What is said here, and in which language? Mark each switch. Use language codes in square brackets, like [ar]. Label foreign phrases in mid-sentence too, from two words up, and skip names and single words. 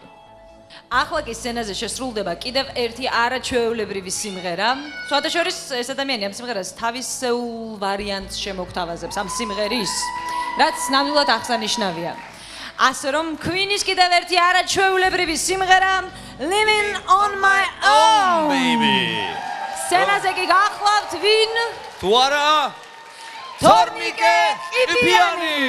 [ka] ახლა კი სცენაზე შესრულდება კიდევ ერთი არაჩვეულებრივი სიმღერა. სხვადასხვა ეს ადამიანი ამ სიმღერას თავისეულ ვარიანტს შემოგთავაზებს ამ სიმღერის, რაც ნამდვილად აღსანიშნავია. ასე რომ Queen-ის კიდევ ერთი არაჩვეულებრივი სიმღერა Living on my own. [en] Baby. [ka] სცენაზე კი გახლავთ ვინ? თუ არა თორნიკე იფიანი.